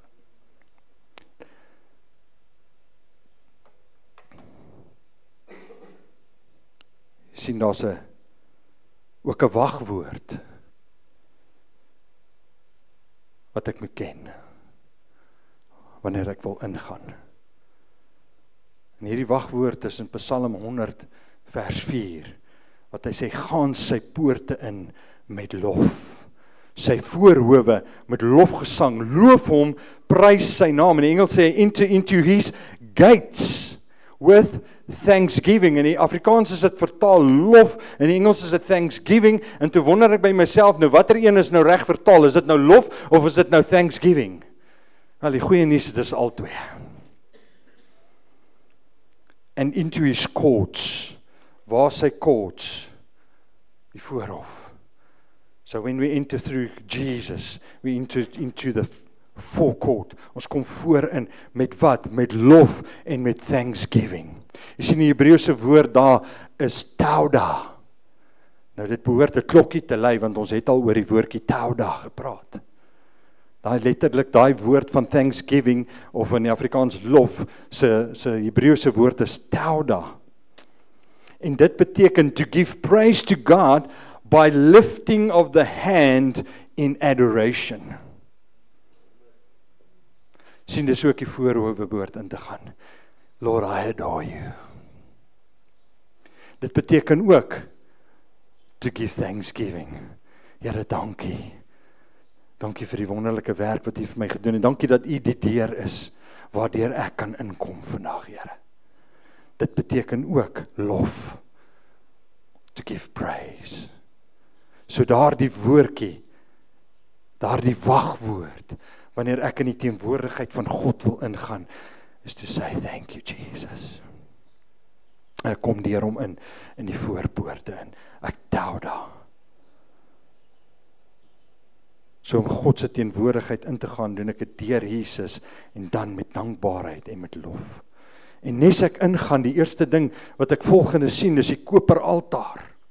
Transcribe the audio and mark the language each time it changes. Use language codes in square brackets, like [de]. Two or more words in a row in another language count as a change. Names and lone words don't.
[af] Sien, daar's ook 'n wagwoord wat ek moet ken wanneer ek wil ingaan. En hierdie wagwoord is in Psalm 100 vers 4, wat hy sê, gaan sy poorte in met lof, sy voorhowe met lofgesang, loof hom, prys sy naam. In die Engels sê, [en] into his gates with thanksgiving. [af] In die Afrikaans is dit vertaal lof, in die Engels is dit thanksgiving, en toe wonder ek by myself, nou watter een is nou reg vertaal, is dit nou lof, of is dit nou thanksgiving? Wel, die goeie nuus, dit is albei. [en] And into his courts, [af] waar sy courts? Die voorhof. [en] So when we enter through Jesus, we enter into the forecourt. [af] Ons kom voorin met wat? Met lof en met thanksgiving. Jy sien die Hebreëse woord daar is tauda. Nou dit behoort 'n klokkie te lui, want ons het al oor die woordjie tauda gepraat. Daai letterlik, daai woord van thanksgiving, of in die Afrikaans lof, se Hebreëse woord is tauda. En dit beteken [en] to give praise to God by lifting of the hand in adoration. [af] Sien, dis ook die voorhoewe behoort in te gaan. [en] Lord, I adore you. [af] Dit beteken ook [en] to give thanksgiving. [af] Here, dankie. Dankie vir die wonderlike werk wat U vir my gedoen het. Dankie dat U die deur is waardeur ek kan inkom vandag, Here. Dit beteken ook lof. [en] To give praise. [af] So daardie woordjie, daardie wagwoord, wanneer ek in die teenwoordigheid van God wil ingaan, is [en] to say thank you Jesus. [af] Ek kom deur hom in die voorpoorte in. Ek tou daar. So om God se teenwoordigheid in te gaan, doen ek dit deur Jesus en dan met dankbaarheid en met lof. En nes ek ingaan, die eerste ding wat ek volgende sien, is die koper altaar.